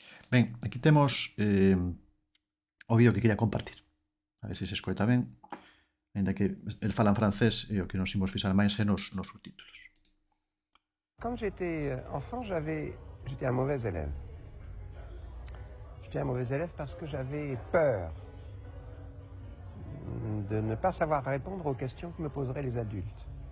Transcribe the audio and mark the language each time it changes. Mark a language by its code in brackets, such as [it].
[gl] Ben, aquí temos o vídeo que quería compartir. A ver se se escoita ben. Ainda que el fala en francés e o que nos imos fixar máis é nos subtítulos. [fr] Quand j'étais enfant, j'étais un mauvais élève. J'étais un mauvais élève parce que j'avais peur de ne pas savoir répondre aux questions que me poseraient les adultes.